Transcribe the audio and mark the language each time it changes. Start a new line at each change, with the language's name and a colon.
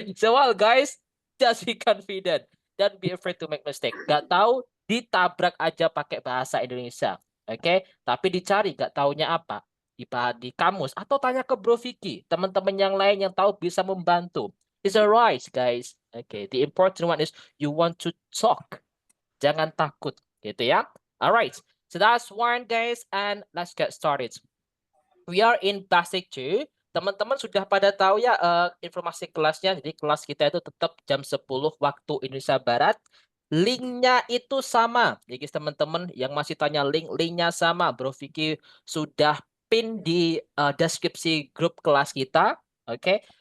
English: So well guys, just be confident. Don't be afraid to make mistake.
Indonesian: Gak tahu, ditabrak aja pakai bahasa Indonesia. Oke, tapi dicari gak taunya apa. Di kamus atau tanya ke Bro Vicky, teman-teman yang lain yang tahu bisa membantu.
English: It's alright guys. Okay, the important one is you want to talk.
Indonesian: Jangan takut, gitu ya.
English: Alright, so that's one guys, and let's get started. We are in basic 2.
Indonesian: Teman-teman sudah pada tahu ya informasi kelasnya. Jadi kelas kita itu tetap jam 10 waktu Indonesia Barat. Linknya itu sama. Jadi teman-teman yang masih tanya linknya sama. Bro Vicky sudah pin di deskripsi grup kelas kita. Oke.